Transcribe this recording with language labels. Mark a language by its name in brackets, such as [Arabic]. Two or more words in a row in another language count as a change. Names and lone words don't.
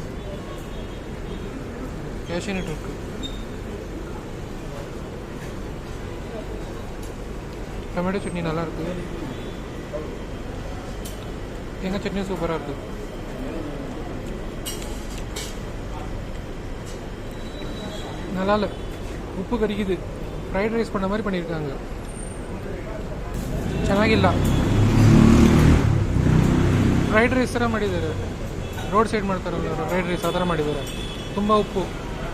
[Tamil] டொமேட்டோ சட்னி நல்லா இருக்கு. தேங்காய் சட்னியும் சூப்பராக இருக்கு. நல்லா இல்லை, [Kannada] ಉಪ್ಪು ಕರಿಗಿದೆ. [English] fried rice [Tamil] பண்ண மாதிரி பண்ணியிருக்காங்க. [Kannada] ಚೆನ್ನಾಗಿಲ್ಲ. [English] fried rice [Kannada] ಥರ ಮಾಡಿದ್ದಾರೆ. [English] road side [Kannada] ಮಾಡ್ತಾರಲ್ಲ [English] fried rice, [Kannada] ಆ ಥರ ಮಾಡಿದ್ದಾರೆ. ತುಂಬ ಉಪ್ಪು.